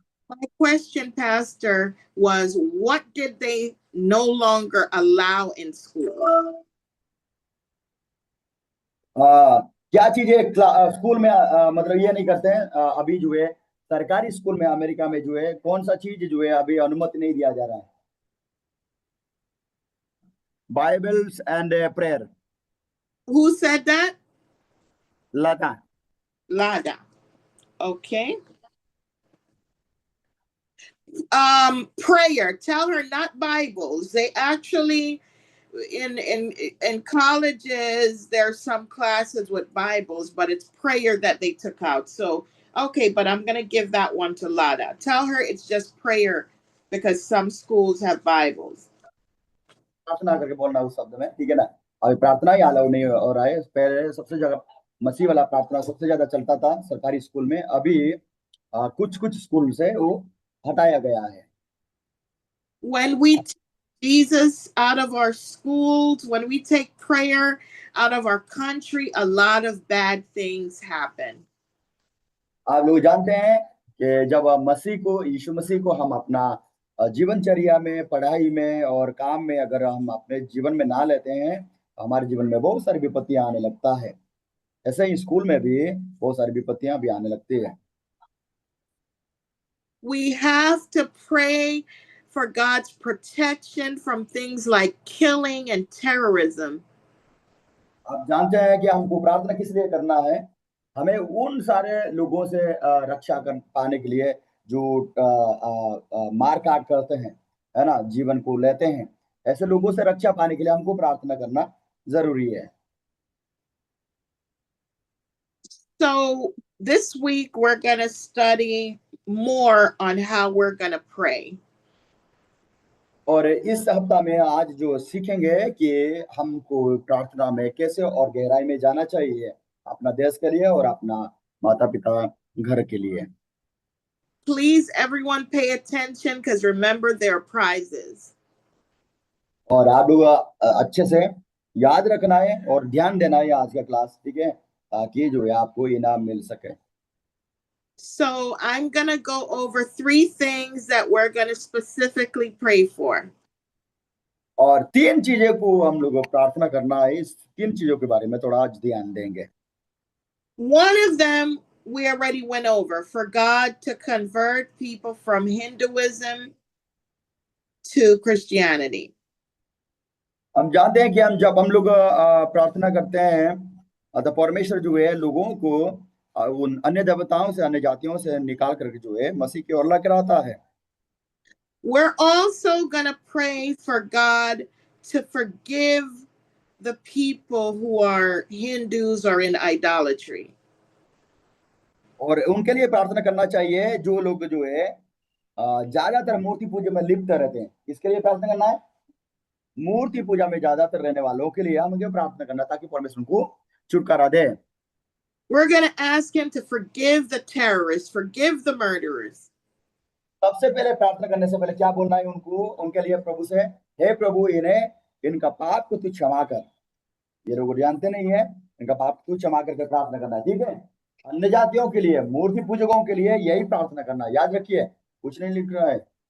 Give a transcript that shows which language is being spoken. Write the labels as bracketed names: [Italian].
[English] My question, Pastor, was what did they no longer allow in school? [Hindi] क्या चीजें school में मतलब ये नहीं करते हैं अभी जो है सरकारी स्कूल में अमेरिका में जो है कौन सा चीज जो है अभी अनुमति नहीं दिया जा रहा है? [English] Bibles and prayer. Who said that? Lada. Okay. Prayer. Tell her not Bibles. They actually in colleges there's some classes with Bibles, but it's prayer that they took out. So okay, but I'm gonna give that one to Lada. Tell her it's just prayer because some schools have Bibles. [Hindi] प्रार्थना करके बोलना उस शब्द में, ठीक है ना? अभी प्रार्थना ही अलाउ नहीं हो रहा है। पहले सबसे ज्यादा मसीह वाला प्रार्थना सबसे ज्यादा चलता था सरकारी स्कूल में, अभी कुछ स्कूल से वो हटाया गया है। [English] When we take Jesus out of our schools, when we take prayer out of our country, a lot of bad things happen. [Hindi] आप लोग जानते हैं कि जब यीशु मसीह को हम अपना जीवनचर्या में, पढ़ाई में और काम में अगर हम अपने जीवन में ना लेते हैं, हमारे जीवन में बहुत सारी विपत्तियां आने लगता है। ऐसे ही स्कूल में भी बहुत सारी विपत्तियां भी आने लगती है। [English] We have to pray for God's protection from things like killing and terrorism. [Hindi] आप जानते हैं कि हमको प्रार्थना किस लिए करना है? हमें उन सारे लोगों से रक्षा पाने के लिए जो मार काट करते हैं, है ना, जीवन को लेते हैं, ऐसे लोगों से रक्षा पाने के लिए हमको प्रार्थना करना जरूरी है। [English] So this week we're going to study more on how we're going to pray. [Hindi] और इस हफ्ता में आज जो सीखेंगे कि हमको प्रार्थना में कैसे और गहराई में जाना चाहिए, अपना देश के लिए और अपना माता पिता घर के लिए। [English] Please, everyone, pay attention because remember there are prizes. [Hindi] और आप लोग अच्छे से याद रखना है और ध्यान देना है आज का क्लास, ठीक है, ताकि जो है आपको इनाम मिल सके। [English] So I'm going to go over 3 things that we're going to specifically pray for. [Hindi] और 3 चीजें को हम लोगों को प्रार्थना करना है, इस 3 चीजों के बारे में थोड़ा आज ध्यान देंगे। [English] One of them we already went over, for God to convert people from Hinduism to Christianity. [Hindi] हम जानते हैं कि जब हम लोग प्रार्थना करते हैं तो परमेश्वर जो है लोगों को उन अन्य देवताओं से, अन्य जातियों से निकाल करके जो है मसीह की ओर लेकर आता है। [English] We're also going to pray for God to forgive the people who are Hindus or in idolatry. [Hindi] और उनके लिए प्रार्थना करना चाहिए जो लोग जो है ज्यादातर मूर्ति पूजा में लिप्त रहते हैं। इसके लिए प्रार्थना करना है, मूर्ति पूजा में ज्यादातर रहने वालों के लिए हमें प्रार्थना करना ताकि परमेश्वर उनको छुटकारा दे। [English] We're going to ask him to forgive the terrorists, forgive the murderers. [Hindi] सबसे पहले प्रार्थना करने से पहले क्या बोलना है उनको, उनके लिए प्रभु से, हे प्रभु इन्हें इनका पाप को तू क्षमा कर। ये लोग जानते नहीं है, इनका पाप तू क्षमा करके प्रार्थना करना है, ठीक है। अन्य जातियों के लिए, मूर्ति पूजकों के लिए यही प्रार्थना करना, याद रखिए, कुछ नहीं लिख रहा है।